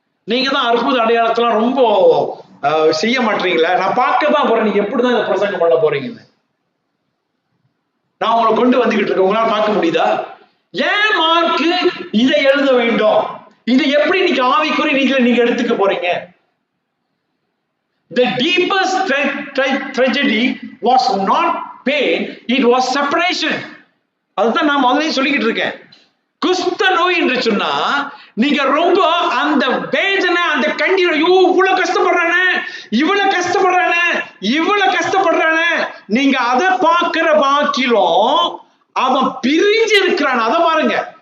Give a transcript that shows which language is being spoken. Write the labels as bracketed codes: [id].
[ta] நீங்க தான் அற்புத அடையாளத்தெல்லாம் ரொம்ப செய்ய மாட்டீங்களா? நான் பார்க்க தான் போறேன், நீங்க எப்படிதான் இதை பிரசங்கம் பண்ண போறீங்கன்னு. நான் உங்களை கொண்டு வந்துகிட்டு இருக்கேன், உங்களால பார்க்க முடியுதா? ஏன் மார்க்கு இதை எழுத வேண்டும்? இதை எப்படி நீங்க ஆவிக்குறி நீங்க எடுத்துக்க போறீங்க? [en] The deepest tragedy was not pain, it was separation. [ta] அதுதான் நான் முதல்ல சொல்லிக்கிட்டு இருக்கேன். குஷ்ட நோய் என்று சொன்னா நீங்க ரொம்ப அந்த வேதனை, அந்த கண்ணீர், இவ்வளவு கஷ்டப்படுறானே, இவ்வளவு கஷ்டப்படுறானே, இவ்வளவு கஷ்டப்படுறானே, நீங்க அதை பார்க்கிற பாக்கிலும் அவன் பிரிஞ்சு இருக்கிறான், அதை பாருங்க.